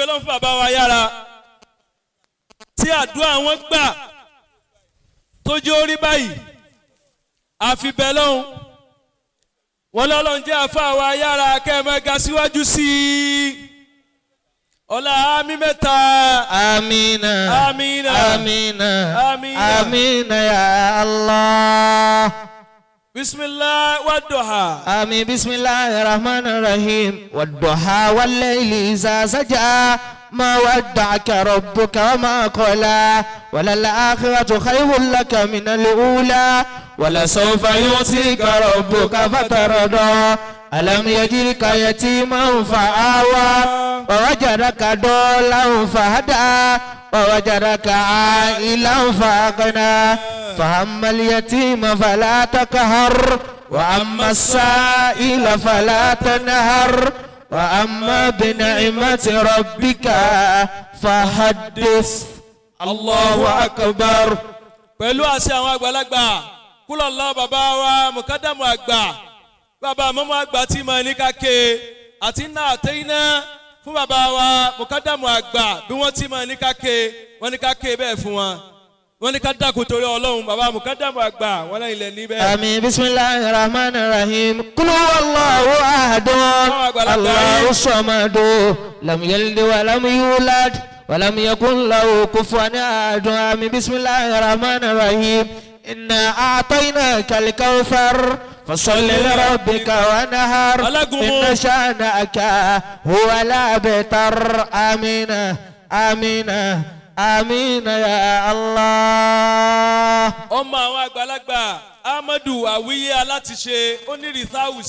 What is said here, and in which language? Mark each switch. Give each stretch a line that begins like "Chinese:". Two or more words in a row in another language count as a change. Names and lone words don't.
Yoruba: bẹ́ẹ̀ lọ́n fún bàbá wa Ayara tí àdúrà wọn gbà tójú orí báyìí àfi bẹ́ẹ̀ lọ́hùn wọ́n lọ́lọ́run jẹ́ àfáà wa Ayara kẹ́ẹ̀mẹ́ ga síwájú sí i ọlá àmì mẹ́ta.
Arabic: amina amina amina amina آمين يا الله. بسم الله والضحى. آمين بسم الله الرحمن الرحيم والضحى والليل إذا سجى ما ودعك ربك وما قلى وللآخرة خير لك من الأولى ولسوف يعطيك ربك فترضى ألم يجدك يتيما فآوى ووجدك ضالا فهدى ووجدك عائلا فأغنى فأما اليتيم فلا تقهر وأما السائل فلا تنهر وأما بنعمة ربك فحدث. الله أكبر.
Yoruba: pẹ̀lú àṣẹ àwọn àgbàlagbà kúlọ̀ lọ bàbá wa mùkádàmù àgbà bàbá mọ́mọ́ àgbà tí mo ní ká ké àti iná àtẹ́yìnà fún bàbá wa mùkádàmù àgbà bí wọ́n ti mo ní ká ké wọ́n ní ká ké bẹ́ẹ̀ fún wọn wọ́n ní ká dákun torí ọlọ́run bàbá mùkádàmù àgbà wọ́n lẹ́yìn lẹ́ níbẹ̀.
Arabic: آمين بسم الله الرحمن الرحيم قل هو الله أحد الله الصمد لم يلد ولم يولد ولم يكن له كفوا أحد آمين بسم الله الرحمن الرحيم إنا أعطيناك الكوثر فصل لربك ونهر إن شانئك هو الأبتر آمين آمين آمين يا الله.
Yoruba: ọmọ àwọn àgbàlagbà Amadu Awiye alátiṣe onírìsáwù